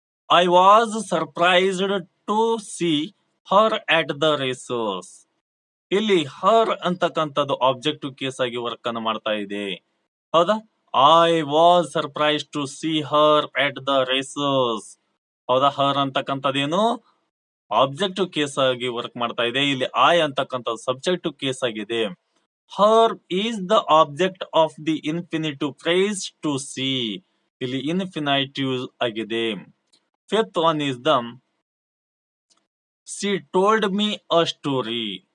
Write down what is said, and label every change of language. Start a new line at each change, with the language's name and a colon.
English: I was surprised to see her at the races.
Kannada: ಇಲ್ಲಿ ಹರ್ ಅಂತಕ್ಕಂಥದ್ದು objective case ಆಗಿ work ಅನ್ನು ಮಾಡ್ತಾ ಇದೆ. ಹೌದಾ?
English: I was surprised to see her at the races.
Kannada: ಹೌದಾ? ಹರ್ ಅಂತಕ್ಕಂಥದ್ದೇನು ಆಬ್ಜೆಕ್ಟಿವ್ ಕೇಸ್ ಆಗಿ ವರ್ಕ್ ಮಾಡ್ತಾ ಇದೆ. ಇಲ್ಲಿ ಐ ಅಂತಕ್ಕಂಥದ್ದು ಸಬ್ಜೆಕ್ಟಿವ್ ಕೇಸ್ ಆಗಿದೆ.
English: Her is the object of the infinitive phrase to see.
Kannada: ಇಲ್ಲಿ ಇನ್ಫಿನಿಟಿವ್ ಆಗಿದೆ.
English: Fifth one is the she told me a story.